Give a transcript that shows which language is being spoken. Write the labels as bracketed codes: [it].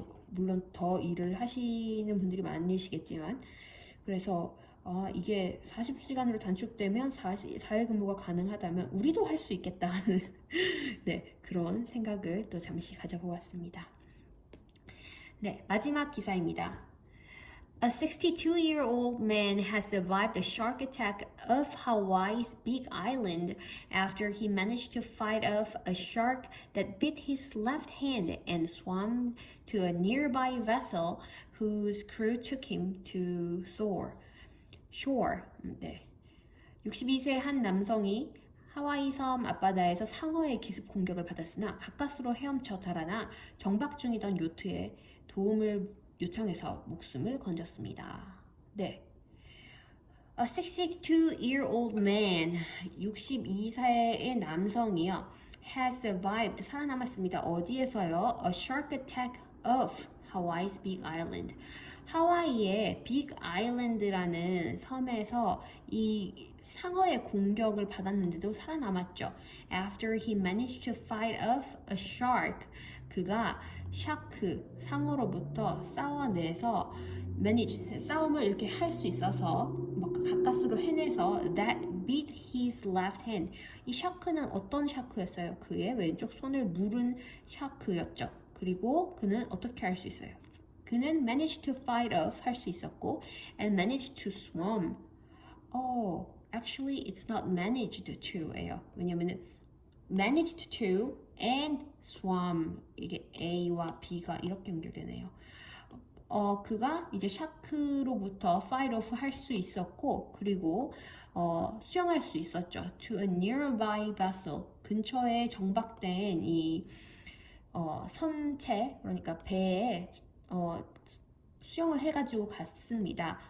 [ko] 물론 더 일을 하시는 분들이 많으시겠지만. 그래서 이게 40시간으로 단축되면 4일 근무가 가능하다면 우리도 할 수 있겠다 하는 네, 그런 생각을 또 잠시 가져보았습니다. 네, 마지막 기사입니다. [en] A 62-year-old man has survived the shark attack off Hawaii's Big Island after he managed to fight off a shark that bit his left hand and swam to a nearby vessel whose crew took him to shore. [ko] 네. 62세 한 남성이 하와이 섬 앞바다에서 상어의 기습 공격을 받았으나 가까스로 헤엄쳐 달아나 정박 중이던 요트에 도움을 요청해서 목숨을 건졌습니다. 네. [en] A 62-year-old man, [ko] 62세의 남성이요, [en] has survived, [ko] 살아남았습니다. 어디에서요? [en] A shark attack of Hawaii's Big Island. [ko] 하와이의 빅 아일랜드라는 섬에서 이 상어의 공격을 받았는데도 살아남았죠. [en] After he managed to fight off a shark, [ko] 그가 샤크, 상어로부터 싸워내서 싸움을 이렇게 할 수 있어서 막 가까스로 해내서 [en] that beat his left hand. [ko] 이 샤크는 어떤 샤크였어요? 그의 왼쪽 손을 물은 샤크였죠. 그리고 그는 어떻게 할 수 있어요? 그는 [en] managed to fight off [ko] 할 수 있었고 [en] and managed to swim. Actually it's not managed to예요. [ko] 왜냐면은 [en] managed to and swam [ko] 이게 A와 B가 이렇게 연결되네요. 그가 이제 샤크로부터 [en] fight off [ko] 할 수 있었고 그리고 수영할 수 있었죠. [en] To a nearby vessel [ko] 근처에 정박된 이 선체 그러니까 배에 수영을 해가지고 갔습니다.